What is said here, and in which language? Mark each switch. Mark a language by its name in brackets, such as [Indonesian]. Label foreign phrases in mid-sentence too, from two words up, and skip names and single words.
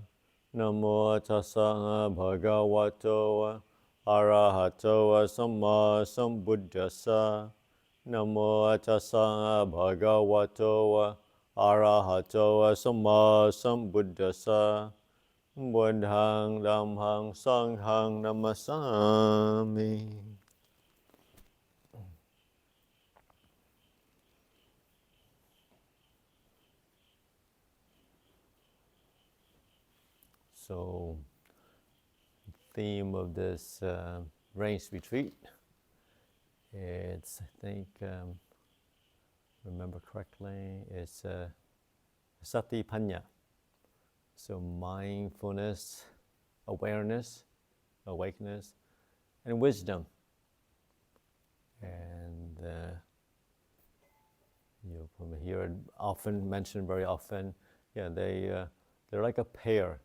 [Pali] Namo tassa bhagavato arahato samma sambuddhassa. Namo tassa bhagavato arahato samma sambuddhassa. Buddhang dhammang sanghang namasami. [English] So, the theme of this rains retreat, it's, I think, remember correctly, it's [Pali] sati panya. [English] So mindfulness, awareness, awakeness, and wisdom. And you hear it often mentioned, very often. Yeah, they're like a pair.